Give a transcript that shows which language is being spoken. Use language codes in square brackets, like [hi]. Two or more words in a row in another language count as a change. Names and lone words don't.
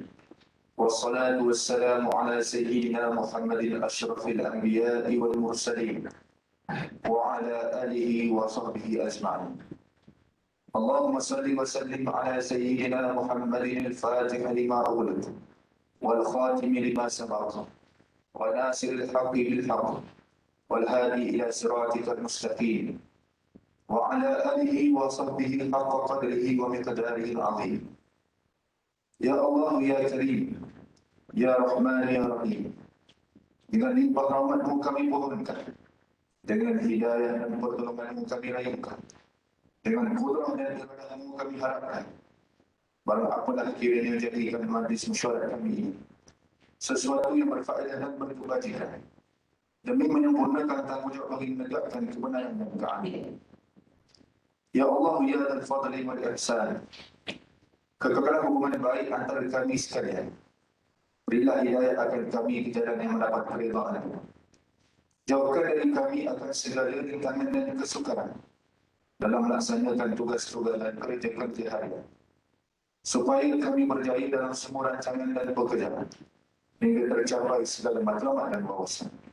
[ar] والصلاة والسلام على سيدنا محمد أشرف الأنبياء والمرسلين وعلى آله وصحبه أجمعين. اللهم صل وسلم على سيدنا محمد الفاتح لما أولد والخاتم لما سبق وناصر الحق بالحق والهادي إلى صراطك المستقيم وعلى آله وصحبه حق قدره ومقداره العظيم. يا الله يا كريم يا رحمن يا رحيم, [ms] dengan limpah rahmat-Mu kami mohonkan, dengan hidayah dan pertolongan-Mu kami raihkan, dengan kudrah dan iradah-Mu kami harapkan, barang apalah kiranya jadikan majlis mesyuarat kami ini sesuatu yang berfaedah dan berkebajikan, demi menyempurnakan tanggungjawab bagi menegakkan kebenaran dan keadilan. [ar] يا الله يا الفضل والإحسان, [ms] kekekalan hubungan baik antara kami sekalian. Berilah hidayah akan kami ke jalan yang mendapat keridhaan. Jauhkan dari kami akan segala rintangan dan kesukaran dalam melaksanakan tugas-tugas dan kerja-kerja harian, supaya kami berjaya dalam semua rancangan dan pekerjaan hingga tercapai segala matlamat dan wawasan.